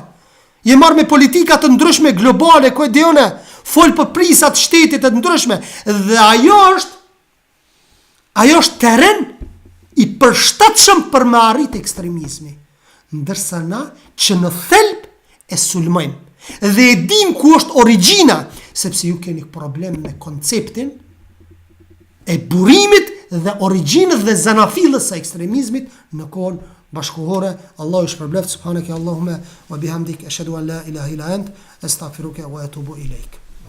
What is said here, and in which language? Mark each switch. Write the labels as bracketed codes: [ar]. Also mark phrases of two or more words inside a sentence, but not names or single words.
[sq] Je marrë me politikat të ndryshme globale, ku e dione, fol për prisat shtetit të ndryshme, dhe ajo është teren i përshtatshëm për me arrit ekstremizmi, ndërsa na që në thelb e sulmojmë dhe e dim ku është origjina, sepse ju keni problem me konceptin e burimit dhe origjinës dhe zanafillës së ekstremizmit në kohën bashkëkohore. Allahu ju shpërbleft. [ar] سبحانك اللهم وبحمدك أشهد أن لا إله إلا أنت أستغفرك وأتوب إليك.